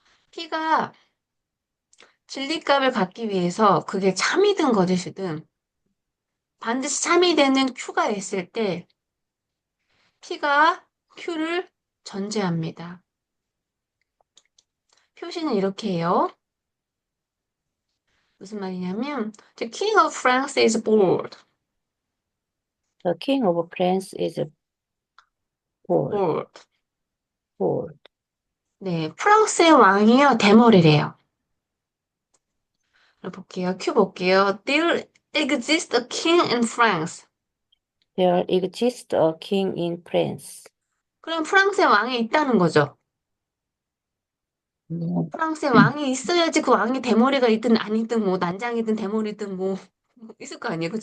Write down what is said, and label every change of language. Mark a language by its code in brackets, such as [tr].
[ko] P가 진리값을 갖기 위해서 그게 참이든 거짓이든 반드시 참이 되는 Q가 있을 때 P가 Q를 전제합니다. 표시는 이렇게 해요. 무슨 말이냐면 [en] The King of France is bored. the king of France is bold. bored. bold. [ko] 네, 프랑스의 왕이요 대머리래요. 그럼 볼게요. Q 볼게요. [en] There exists a king in France. There exists a king in France. [ko] 그럼 프랑스의 왕이 있다는 거죠. 네, 프랑스의 왕이 있어야지 그 왕이 대머리가 있든 아니든 뭐 난장이든 대머리든 뭐 있을 거 아니에요.